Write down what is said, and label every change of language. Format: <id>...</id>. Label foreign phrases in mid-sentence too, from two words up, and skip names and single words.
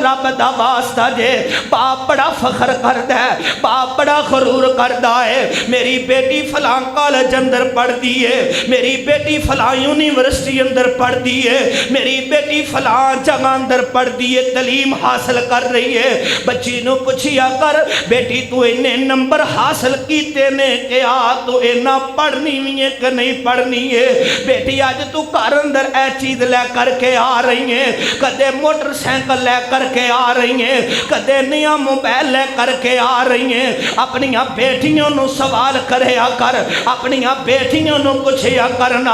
<pa>رب دا واسطہ جے باپ بڑا فخر کردہ ہے باپ بڑا غرور کردہ ہے میری بیٹی فلاں کالج اندر پڑھ دیئے میری بیٹی فلاں یونیورسٹی اندر پڑھ دیئے میری بیٹی فلاں جگہ اندر پڑھ دیئے تعلیم حاصل کر رہی ہے بچی نو پوچھیا کر بیٹی تو انہیں نمبر حاصل کیتے نے کیا ਤੂ ਇੰਨਾ ਪੜ੍ਹਨੀ ਭੀ ਹੈ ਕਿ ਨਹੀਂ ਪੜ੍ਹਨੀ ਹੈ। ਬੇਟੀ ਅਜ ਤੂ ਘਰ ਅੰਦਰ ਏ ਚੀਜ ਲੈ ਕਰਕੇ ਆ ਰਹੀ ਹੈ, ਕਦੇ ਮੋਟਰਸਾਈਕਿਲ ਲੈ ਕਰਕੇ ਆ ਰਹੀ ਹੈ, ਕਦੇ ਨਯਾ ਮੋਬਾਈਲ ਲੈ ਕਰਕੇ ਆ ਰਹੀ ਹੈ। ਅਪਣੀਆ ਬੇਟੀਆਂ ਨੂ ਸਵਾਲ ਕਰਿਆ ਕਰ, ਅਪਣੀਆ ਬੇਟੀਆਂ ਨੂ ਪੁਛਿਆ ਕਰਨਾ।</pa>